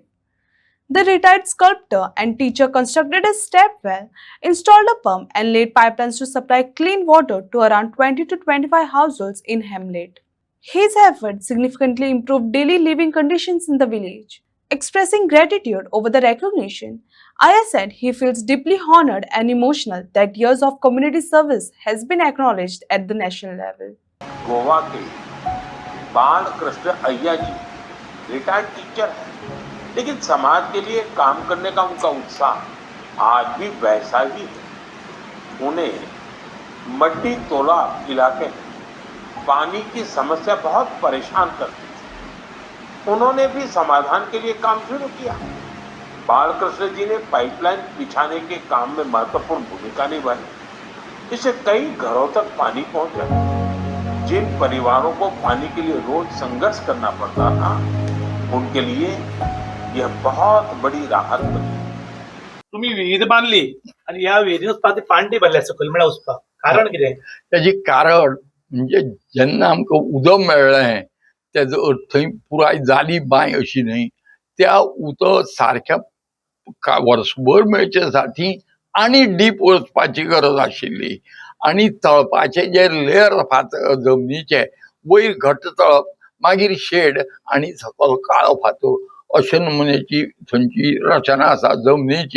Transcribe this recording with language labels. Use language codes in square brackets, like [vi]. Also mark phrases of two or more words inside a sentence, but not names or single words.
[en] The retired sculptor and teacher constructed a step well, installed a pump, and laid pipelines to supply clean water to around 20 to 25 households in Hamlet. His efforts significantly improved daily living conditions in the village. Expressing gratitude over the recognition, Aya said he feels deeply honored and emotional that years of community service has been acknowledged at the national level. [hi] गोवा के बालकृष्ण अय्या जी [en] retired teacher [hi] हैं, लेकिन समाज के लिए काम करने का उनका उत्साह आज भी वैसा ही है। उन्हें मड्डी तोला इलाके में पानी की समस्या बहुत परेशान करती थी। उन्होंने भी समाधान के लिए काम शुरू किया। बालकृष्ण जी ने पाइपलाइन बिछाने के काम में महत्वपूर्ण भूमिका निभाई। इससे कई घरों तक पानी पहुंचा। जिन परिवारों को पानी के लिए रोज संघर्ष करना पड़ता था, उनके लिए यह बहुत बड़ी राहत बनी। [kok] तुम्ही विहीर बांधली आणि या विहिरीन उदका ती पाणटी भरल्या सकयल म्हळ्यार उदका कारण कितें? त्याची कारण म्हणजे जेन्ना आमकां उदक मेळ्ळें तेजो थंय पुराय जाली बांय अशी न्हय, त्या उदक सारक्या वर्सभर मेळचे साठी आनी डीप वचपाची गरज आशिल्ली आनी तळपाचे जे लेयर फातर जमनीचे वयर घट्ट तळप, मागीर शेड आनी सकयल काळो फातर अशे नमुन्याची थंयची रचना आसा जमनीची।